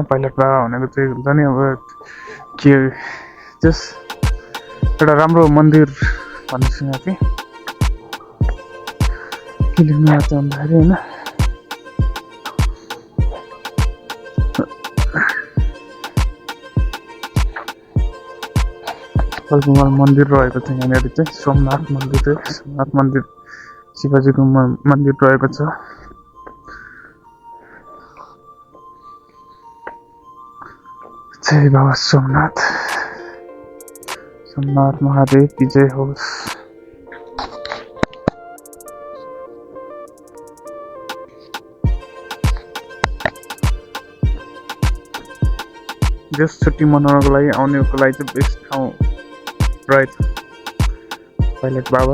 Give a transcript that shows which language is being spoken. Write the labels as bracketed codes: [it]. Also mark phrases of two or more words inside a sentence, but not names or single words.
[ne] पाइलट बाबा भनेको चाहिँ हुन्छ नि अब के जस एउटा राम्रो मन्दिर भन्ने छु यहाँ चाहिँ के लिनु आएको भन्दाखेरि होइन कलकुमार मन्दिर रहेको छ यहाँनिर चाहिँ। सोमनाथ मन्दिर शिवजीको मन्दिर रहेको छ। जय बाबा सोमनाथ महादेव की जय होस्। जस छुट्टी मनाउनको लागि आउनेको लागि चाहिँ बेस्ट ठाउँ रहेछ पाइलट बाबा।